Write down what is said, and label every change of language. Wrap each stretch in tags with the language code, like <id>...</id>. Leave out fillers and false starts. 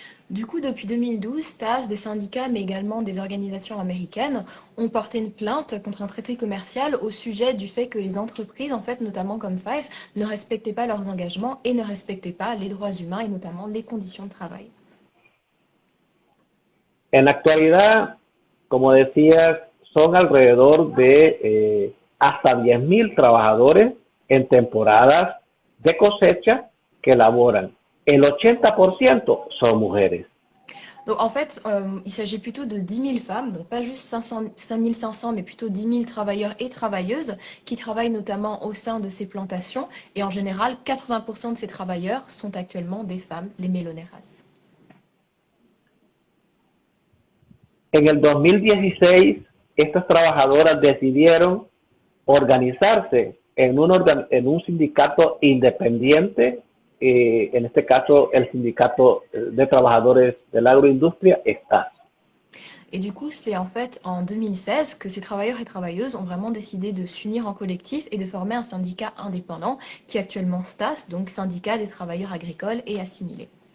<fr>Du coup, depuis 2012, STAS, des syndicats, mais également des organisations américaines, ont porté une plainte contre un traité commercial au sujet du fait que les entreprises, en fait, notamment comme FAES, ne respectaient pas leurs engagements et ne respectaient pas les droits humains et notamment les conditions de travail.</fr> <es>En la actualidad, como decías, son alrededor de hasta 10,000 trabajadores en temporadas de cosecha que laboran. El 80% son mujeres.</es> <fr>Donc en fait, il s'agit plutôt de 10 000 femmes, donc pas juste 5 500, mais plutôt 10 000 travailleurs et travailleuses qui travaillent notamment au sein de ces plantations. Et en général, 80% de ces travailleurs sont actuellement des femmes, les meloneras.</fr> <es>En el 2016, estas trabajadoras decidieron organizarse en un sindicato independiente, en este caso el sindicato de trabajadores de la agroindustria, STAS.</es> <fr>Et du coup, c'est en fait en 2016 que ces travailleurs et travailleuses ont vraiment décidé de s'unir en collectif et de former un syndicat indépendant qui est actuellement STAS, donc Syndicat des travailleurs agricoles et assimilés.</fr>